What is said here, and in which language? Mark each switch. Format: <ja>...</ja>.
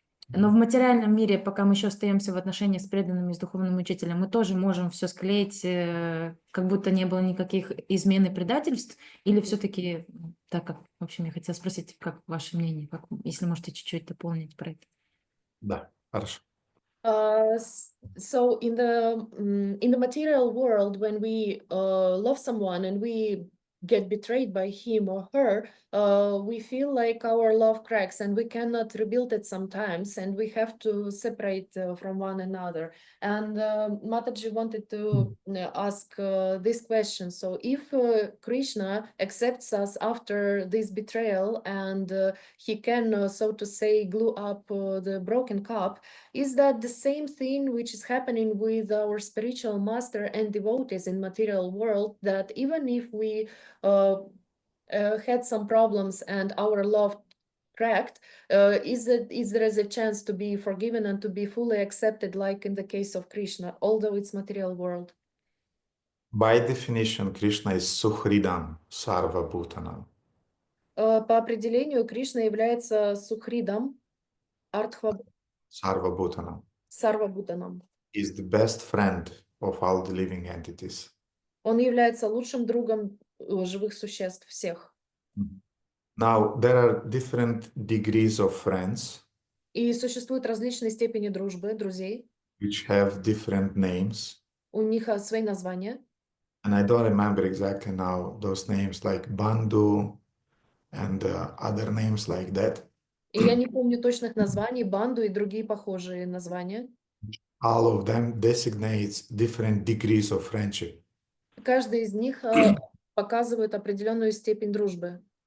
<ru>Но в материальном мире, пока мы еще остаемся в отношениях с преданными, с духовным учителем, мы тоже можем все склеить, как будто не было никаких измен и предательств, или все-таки, так как, в общем, я хотела спросить, как ваше мнение, если можете чуть-чуть дополнить про это. Да, хорошо.</ru> <en>So in the material world, when we love someone and we get betrayed by him or her, we feel like our love cracks and we cannot rebuild it sometimes, and we have to separate from one another. And Mataji wanted to ask this question. So if Krishna accepts us after this betrayal and he can, so to say, glue up the broken cup, is that the same thing which is happening with our spiritual master and devotees in material world, that even if we had some problems and our love cracked, is there is a chance to be forgiven and to be fully accepted, like in the case of Krishna, although it's material world? By definition, Krishna is Suhridam Sarva Bhutanam.</en> <ru>По определению, Кришна является Сухридом,</ru> <sa>Sarva Bhutanam. Сарвабхутанам.</sa> <en>Is the best friend of all the living entities.</en> <ru>Он является лучшим другом живых существ всех.</ru> <en>Now, there are different degrees of friends.</en> <ru>И существуют различные степени дружбы, друзей.</ru> <en>Which have different names.</en> <ru>У них свои названия.</ru> <en>And I don't remember exactly now those names, like Bandhu and other names like that.</en> <ru>И я не помню точных названий, банду и другие похожие названия.</ru> <en>All of them designates different degrees of friendship.</en> <ru>Каждый из них показывает определенную степень дружбы.</ru>